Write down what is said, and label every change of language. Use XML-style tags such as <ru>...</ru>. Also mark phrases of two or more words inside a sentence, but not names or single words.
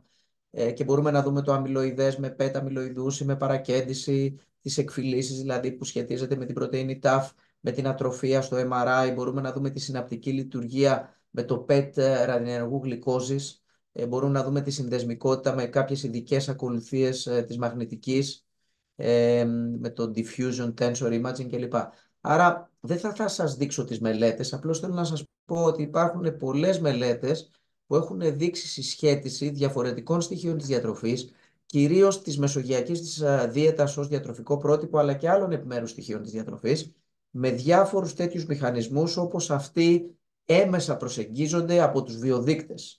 <el>Και μπορούμε να δούμε το αμυλοειδές με πέτα αμυλοειδούς ή με παρακέντηση, τις εκφυλίσεις δηλαδή που σχετίζεται με την πρωτεΐνη TAF, με την ατροφία στο MRI, μπορούμε να δούμε τη συναπτική λειτουργία με το PET ραδινενεργού γλυκόζης μπορούμε να δούμε τη συνδεσμικότητα με κάποιες ειδικές ακολουθίες της μαγνητικής, με το</el> <en>diffusion tensor imaging</en> <el>κλπ. Άρα δεν θα σας δείξω τις μελέτες, απλώς θέλω να σας πω ότι υπάρχουν πολλές μελέτες που έχουν δείξει συσχέτιση διαφορετικών στοιχείων της διατροφής, κυρίως της μεσογειακής της δίαιτας ως διατροφικό πρότυπο, αλλά και άλλων επιμέρους στοιχείων της διατροφής, με διάφορους τέτοιους μηχανισμούς, όπως αυτοί έμεσα προσεγγίζονται από τους βιοδείκτες.</el>